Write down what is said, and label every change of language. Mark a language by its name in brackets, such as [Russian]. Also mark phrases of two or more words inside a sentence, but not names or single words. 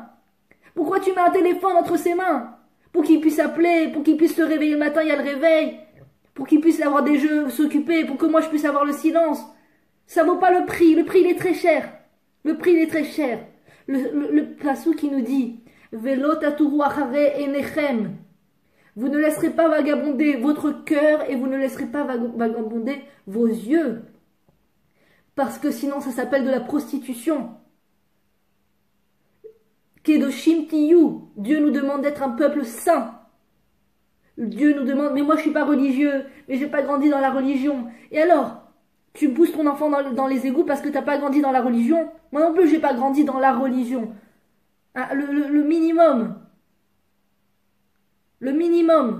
[French] Pourquoi tu mets un téléphone entre ses mains? Pour qu'il puisse appeler, pour qu'il puisse se réveiller le matin, il y a le réveil. Pour qu'il puisse avoir des jeux, s'occuper, pour que moi je puisse avoir le silence. Ça vaut pas le prix il est très cher. Le prix il est très cher. Le passou qui nous dit [Hebrew] ולא תתורו אחרי עיניכם. [French] Vous ne laisserez pas vagabonder votre cœur et vous ne laisserez pas vagabonder vos yeux. Parce que sinon ça s'appelle de la prostitution. [Hebrew] קדושים תהיו. [French] Dieu nous demande d'être un peuple saint. Dieu nous demande, mais moi je suis pas religieux, mais j'ai pas grandi dans la religion. Et alors, tu pousses ton enfant dans les égouts parce que t'as pas grandi dans la religion? Moi non plus j'ai pas grandi dans la religion. Hein, le minimum. Le minimum.